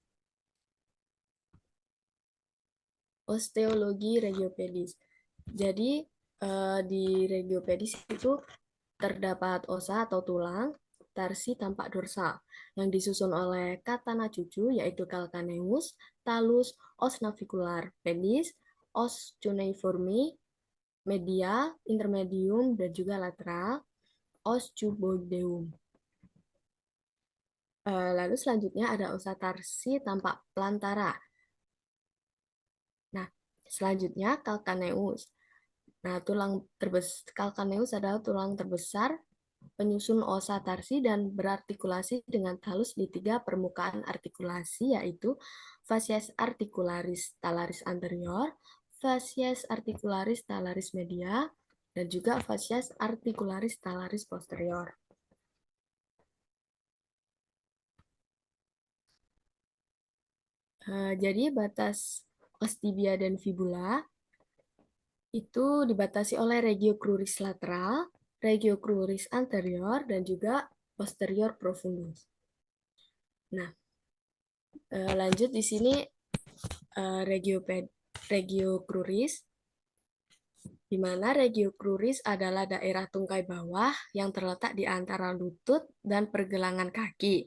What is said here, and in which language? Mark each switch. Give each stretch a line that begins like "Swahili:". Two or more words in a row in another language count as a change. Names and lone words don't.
Indonesian: Osteologi regiopedis. Jadi di regiopedis itu terdapat osa atau tulang tarsi tampak dorsal yang disusun oleh katana cucu yaitu
Latin: calcaneus, talus, os navicular pedis, os cuneiformi, medial, intermedium,
Indonesian: dan juga lateral,
Latin: os cuboideum.
Indonesian: Lalu selanjutnya ada
Latin: osa tarsi
Indonesian: tampak plantara. Nah, selanjutnya calcaneus. Nah, calcaneus adalah tulang terbesar penyusun osa tarsi dan berartikulasi dengan talus di 3 permukaan artikulasi, yaitu
Latin: facies articularis talaris anterior, facies articularis talaris media,
Indonesian: dan juga
Latin: facies articularis talaris posterior.
Indonesian: Jadi batas
Latin: os tibia
Indonesian: dan fibula itu dibatasi oleh
Latin: regio cruris lateral, regio cruris anterior,
Indonesian: dan juga
Latin: posterior profundus.
Indonesian: Nah, lanjut di sini
Latin: regio cruris,
Indonesian: di mana
Latin: regio cruris
Indonesian: adalah daerah tungkai bawah yang terletak di antara lutut dan pergelangan kaki.